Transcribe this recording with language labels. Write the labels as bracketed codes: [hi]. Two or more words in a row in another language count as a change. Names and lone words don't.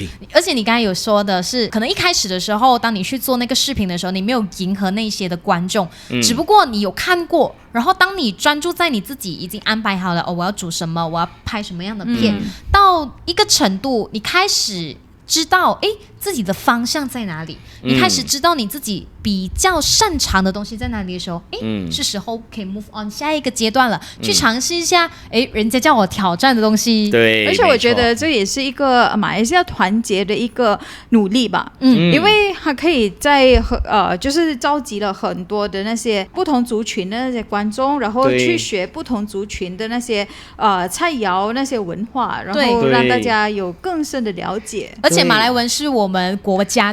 [zh] 而且你剛才有說的是，可能一開始的時候，當你去做那個視頻的時候，你沒有迎合那些的觀眾，只不過你有看過，然後當你專注在你自己已經安排好了，我要煮什麼，我要拍什麼樣的片，到一個程度，你開始知道自己的方向在哪裡，你開始知道你自己比較擅長的東西在哪裡的時候，是時候可以 [en] move on [zh] 下一個階段了，去嘗試一下人家叫我挑戰的東西。對，而且我覺得這也是一個馬來西亞團結的一個努力吧。因為它可以在就是召集了很多的那些不同族群的那些觀眾，然後去學不同族群的那些菜肴那些文化，然後讓大家有更深的了解。而且馬來文是我們國家的語言，